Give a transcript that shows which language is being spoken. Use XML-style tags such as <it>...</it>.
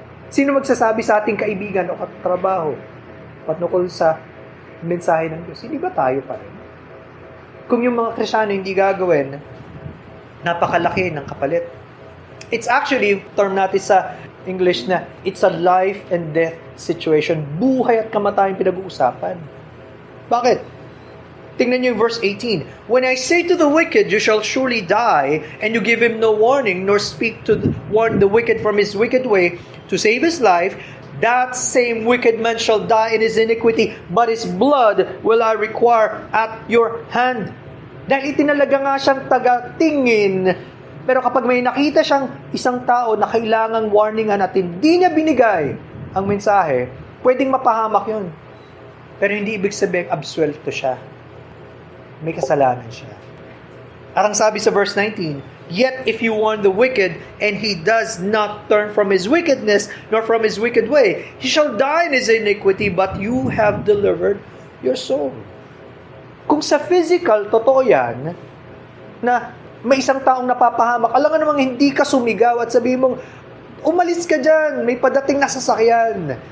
<tl>Sino magsasabi sa ating kaibigan o katrabaho patungkol sa mensahe ng Diyos? Hindi ba tayo pa rin? Kung yung mga Kristiyano hindi gagawin, napakalaki ng kapalit.</tl> <en>It's actually,</en> <tl>term natin sa English na,</tl> <en>it's a life and death situation.</en> <tl>Buhay at kamatayan pinag-uusapan. Bakit? Tingnan niyo yung</tl> <en>verse 18. When I say to the wicked, you shall surely die, and you give him no warning, nor speak to warn the wicked from his wicked way to save his life, that same wicked man shall die in his iniquity, but his blood will I require at your hand.</en> <tl>Dahil itinalaga nga siyang taga-tingin, pero kapag may nakita siyang isang tao na kailangang warningan at hindi niya binigay ang mensahe, pwedeng mapahamak yun. Pero hindi ibig sabihin absuelto siya. May kasalanan siya. At ang sabi sa</tl> <en>verse 19, yet if you warn the wicked, and he does not turn from his wickedness, nor from his wicked way, he shall die in his iniquity, but you have delivered your soul.</en> <tl>Kung sa physical, totoo yan, na may isang taong napapahamak, alam nga namang hindi ka sumigaw at sabihin mong, umalis ka dyan, may padating na sasakyan.</tl>